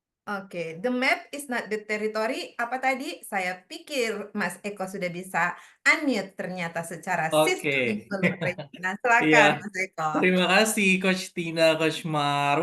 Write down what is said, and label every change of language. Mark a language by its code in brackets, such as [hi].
[en] Oke, the map is not the territory. [id] Apa tadi? Saya pikir Mas Eko sudah bisa unmute ternyata secara Oke. sistemik. Nah, silakan Iya. Mas Eko. Terima kasih Coach Tina, Coach Mar.